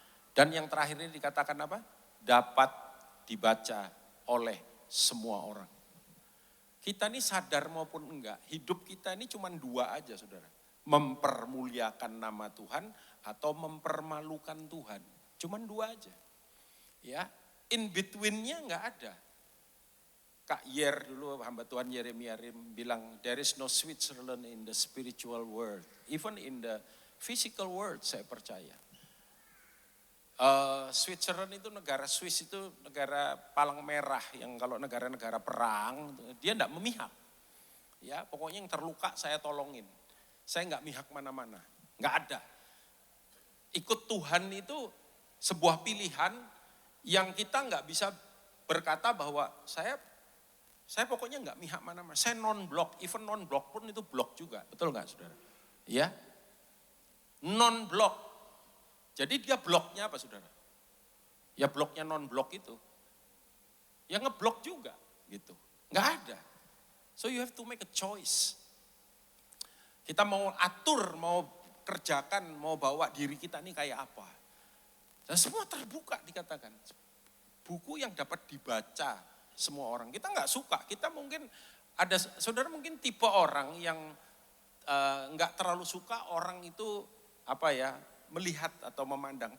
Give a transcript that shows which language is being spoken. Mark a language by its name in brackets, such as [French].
[Indonesian] Dan yang terakhir ini dikatakan apa? Dapat dibaca oleh semua orang. Kita ini sadar maupun enggak, hidup kita ini cuma 2 aja, saudara. Mempermuliakan nama Tuhan atau mempermalukan Tuhan. Cuma 2 aja. Ya, [English] in between- [Indonesian] nya enggak ada. Kak Yer dulu, hamba Tuhan Yeremia bilang, [English] there is no Switzerland in the spiritual world. Even in the physical world, [Indonesian] saya percaya. Switzerland itu negara, Swiss itu negara palang merah yang kalau negara-negara perang dia enggak memihak. Ya, pokoknya yang terluka saya tolongin. Saya enggak mihak mana-mana, enggak ada. Ikut Tuhan itu sebuah pilihan yang kita enggak bisa berkata bahwa saya pokoknya enggak mihak mana-mana. Saya non-blok, even non-blok pun itu blok juga, betul enggak, saudara? Ya, non-blok. Jadi dia bloknya apa, saudara? Ya bloknya non-blok itu. Ya ngeblok juga gitu. Nggak ada. [English] So you have to make a choice. [Indonesian] Kita mau atur, mau kerjakan, mau bawa diri kita ini kayak apa. Dan semua terbuka dikatakan. Buku yang dapat dibaca semua orang. Kita nggak suka, kita mungkin ada, saudara mungkin tipe orang yang nggak terlalu suka orang itu melihat atau memandang.